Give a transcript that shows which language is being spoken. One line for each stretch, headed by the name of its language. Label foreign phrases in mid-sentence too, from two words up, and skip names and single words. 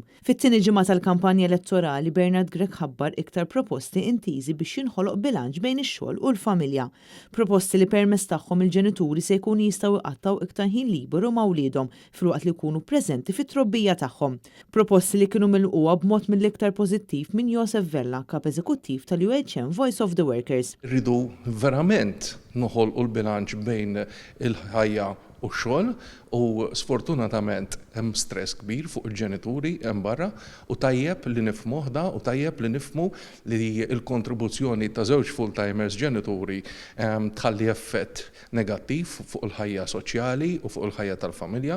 Maltese: Fit-tieni ġimgħa tal-kampanja elettorali Bernard Grech ħabbar iktar proposti intiżi biex jinħoloq bilanċ bejn ix-xogħol u l-familja. Proposti li permezz tagħhom il-ġenituri se jkunu jistgħu iqattaw iktar ħin liberu ma' wliedhom filwaqt li jkunu preżenti fit-trobbija tagħhom. Proposti li kienu milquha b'mod mill-iktar pożittiv minn Joseph Vella, kap eżekuttiv tal-UHM Voice of the Workers. Verament noħolqu l-bilanċ bejn il-ħajja u x-xogħol u sfortunatament hemm stress kbir fuq il-ġenituri hemm barra u tajjeb li nifhmuh da u tajjeb li nifhmu li l-kontribuzzjoni ta' żewġ full-timers ġenituri tħalli effett negattiv fuq il-ħajja soċjali u fuq il-ħajja tal-familja.